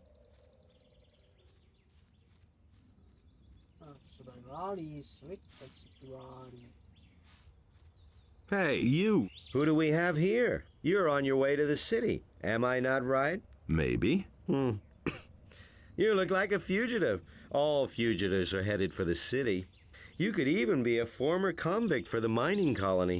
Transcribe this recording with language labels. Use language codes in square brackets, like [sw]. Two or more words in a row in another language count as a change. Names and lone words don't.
[cs] A co se tady válí, svit, tak se tu válí. [en] Hey, you. Who do we have here? You're on your way to the city. Am I not right? Maybe. You look like a fugitive. All fugitives are headed for the city. You could even be a former convict for the mining colony.